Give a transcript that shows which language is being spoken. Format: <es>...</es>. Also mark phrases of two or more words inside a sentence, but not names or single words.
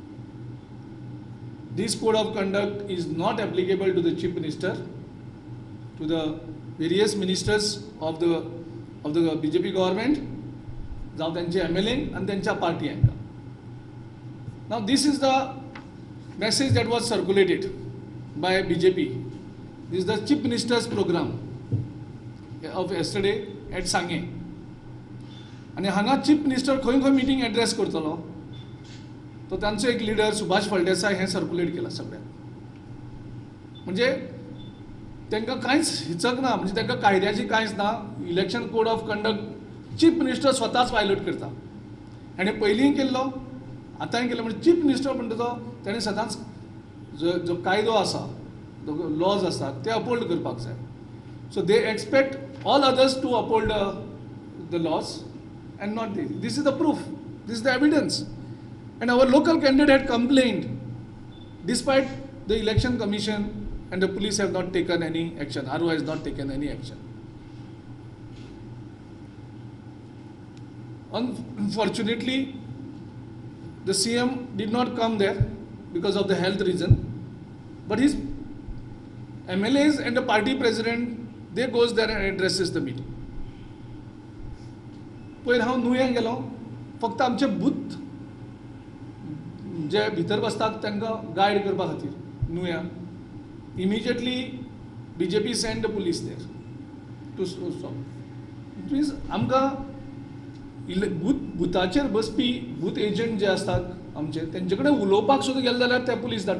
<en>This code of conduct is not applicable to the chief minister, to the various ministers of the BJP government,</en> <kok>जावं त्यांचे</kok> <en>MLA and</en> <kok>त्यांच्या party हांकां.</kok> <en>Now this is the message that was circulated by BJP. This is the chief minister's program of yesterday at Sangye.</en> <kok>आणि हांगा</kok> <en>chief minister</en> <kok>खंय</kok> <en>meeting address</en> <kok>करतलो, तो त्यांचो एक लिडर सुभाष फळदेसाय हें सर्क्युलेट केला सगळ्यांक. म्हणजे तांकां कांयच हिचक ना, म्हणजे तांकां कायद्याची कांयच ना.</kok> <en>election code of conduct chief minister</en> <kok>स्वताच वायलेट करता. ताणें पयलींय केल्लो, आतांय केलो. म्हणजे</kok> <en>chief minister</en> <kok>म्हणटा तो ताणें सदांच जो कायदो आसा, जो लॉज आसा ते अपहोल्ड करपाक जाय.</kok> <en>so they expect all others to uphold the laws and not this. this is the proof, this is the evidence. And our local candidate had complained, despite the election commission and the police have not taken any action, RO has not taken any action. Unfortunately, the CM did not come there because of the health reason, but his MLAs and the party president, they goes there and addresses the meeting.</en> <kok>पयर हांव नुयें गेलो, फक्त आमचे बूथ जे भितर बसतात तांकां गायड करपा खातीर नुया.</kok> <en>immediately BJP send the police there to stop. it means</en> <kok>आमकां बुथाचेर बसपी</kok> <en>booth agent</en> <kok>जे आसतात आमचे, तेंचे कडेन उलोवपाक सुद्दां गेले जाल्यार ते पुलीस धाडटा.</kok>